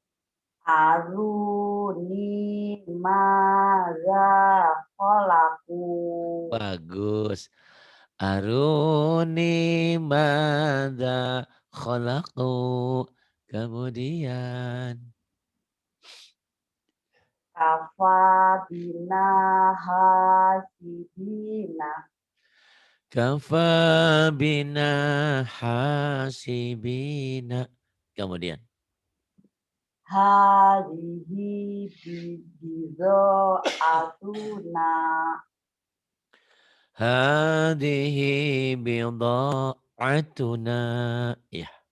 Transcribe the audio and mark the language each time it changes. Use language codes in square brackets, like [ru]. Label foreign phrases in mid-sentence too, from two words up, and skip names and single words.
[ar] أروني ماذا خلقوا. Bagus. أروني ماذا خلقوا. [id] Kemudian. [ar] كفى بنا حاسبين. كفى بنا حاسبين. Kemudian. هذه بضاعتنا. هذه بضاعتنا. Ya.